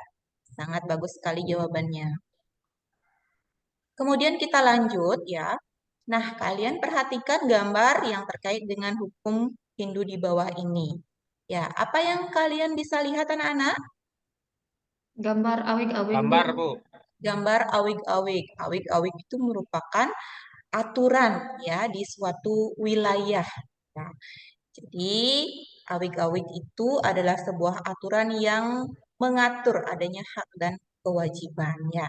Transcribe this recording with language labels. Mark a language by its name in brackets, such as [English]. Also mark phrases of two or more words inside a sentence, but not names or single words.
[Indonesian] Ya, Sangat bagus sekali jawabannya. Kemudian kita lanjut ya. Nah, kalian perhatikan gambar yang terkait dengan hukum Hindu di bawah ini. Ya, apa yang kalian bisa lihat anak-anak? Gambar awig-awig, Bu. Gambar, Bu. Gambar awig-awig. Awig-awig itu merupakan aturan ya di suatu wilayah. Ya. Jadi, awig-awig itu adalah sebuah aturan yang mengatur adanya hak dan kewajibannya.